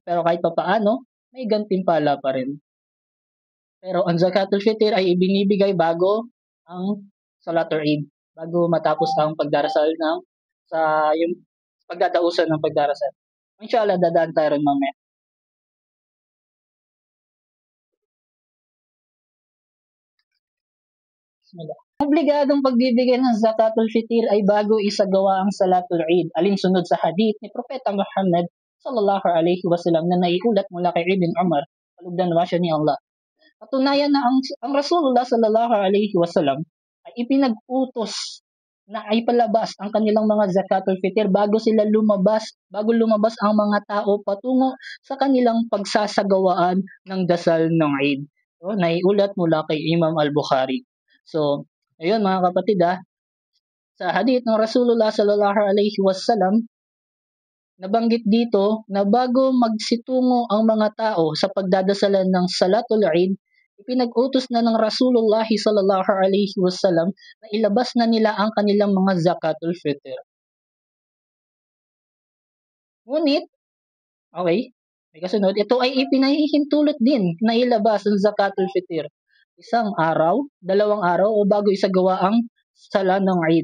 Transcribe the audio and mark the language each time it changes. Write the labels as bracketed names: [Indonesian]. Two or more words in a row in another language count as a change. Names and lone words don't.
[Filipino] Pero kahit pa paano, may gantimpala pa rin. Pero ang [Arabic] زكاة الفطر [Filipino] ay ibinibigay bago ang [Arabic] صلاة العيد, [Filipino] bago matapos ang pagdarasal ng sa yung pagdadausan ng pagdarasal. Inshallah, dadaan tayo rin mamaya. Bismillah. Obligadong pagbibigay ng [Arabic] زكاة الفطر [Filipino] ay bago isagawa ang [Arabic] صلاة العيد, [Filipino] alinsunod sa hadith ni Propeta Muhammad [Arabic] صلى الله عليه وسلم [Filipino] na naiulat mula kay Ibn Umar, palugdan wa siya ni Allah. Katunayan na ang Rasulullah [Arabic] صلى الله عليه وسلم [Filipino] ay ipinag-utos na ay palabas ang kanilang mga [Arabic] زكاة الفطر [Filipino] bago lumabas ang mga tao patungo sa kanilang pagsasagawaan ng dasal ng Eid. So, naiulat mula kay Imam Al-Bukhari. So, ayun mga kapatid, sa hadith ng Rasulullah [Arabic] صلى الله عليه وسلم, [Filipino] nabanggit dito na bago magsitungo ang mga tao sa pagdadasalan ng [Arabic] صلاة العيد, [Filipino] ipinag-utos na ng Rasulullah [Arabic] صلى الله عليه وسلم [Filipino] na ilabas na nila ang kanilang mga [Arabic] زكاة الفطر. [Filipino] Ngunit, okay, may kasunod, ito ay ipinahihintulot din na ilabas ang [Arabic] زكاة الفطر [Filipino] isang araw, dalawang araw o bago isagawa ang sala ng Eid.